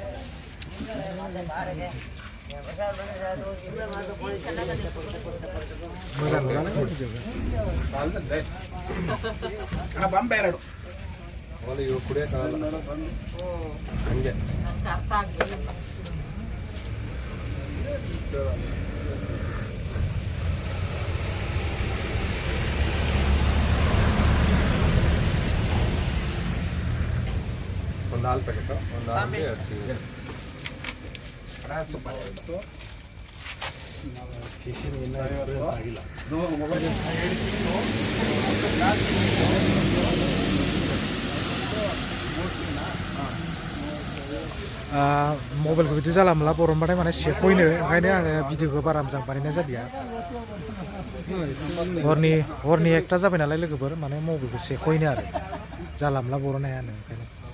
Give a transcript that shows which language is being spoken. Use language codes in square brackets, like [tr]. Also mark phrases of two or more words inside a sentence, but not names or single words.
[kn] ಬಂಬೇರಡು ಇವು ಕುಡಿಯೋಕ್ಕಾಗಲ್ಲ ಹಂಗೆ ಒಂದು ಹಾಲು ಪ್ಯಾಕೆಟು ಒಂದು ಹಾಲಿಗೆ [brx] ಆಗಿಲ್ಲ मबाइलखौ बिदि जाला मोनला बरनबाथाय माने सेख'यनो ओंखायनो आङो भिडिअखौ बारा मोजां बानायनाय जादिया हरनि 1टा जाबाय नालाय लोगोफोर माने मबाइलखौ सेख'यनो आरो जाला मोनला बरननो हायानो ओंखायनो